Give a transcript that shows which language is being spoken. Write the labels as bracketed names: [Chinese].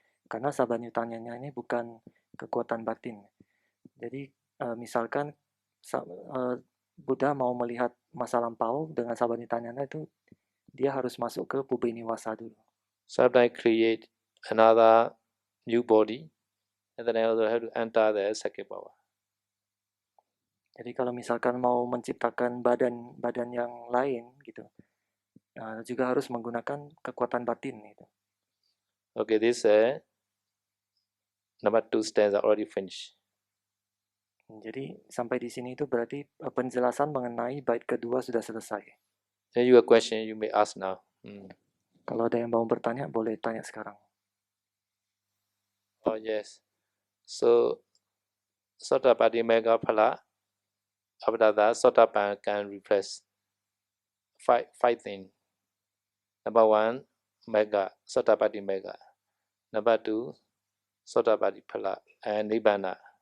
[Indonesian] Karena Sabbenyutta Jnana ini bukan kekuatan batin. Jadi misalkan Buddha mau melihat masa lampau dengan Sabbenyutta Jnana itu, dia harus masuk ke Pubeniwasa dulu. [English] Sometimes create another new body, and then I also have to enter the psychic power. [Indonesian] Jadi kalau misalkan mau menciptakan badan yang lain gitu, juga harus menggunakan kekuatan batin gitu. [English] Okay, this number 2 stanza already finished. [Indonesian] Jadi sampai di sini itu berarti penjelasan mengenai bait kedua sudah selesai. [English] Then you have a question you may ask now. [Indonesian] Kalau ada yang mau bertanya, boleh tanya sekarang. [English] Oh yes. So Sotapati Mega Phala, after that Sotapan can replace five things. Number 1, Mega, Sotapati Mega. Number 2, Sotapati Phala and Nibbana.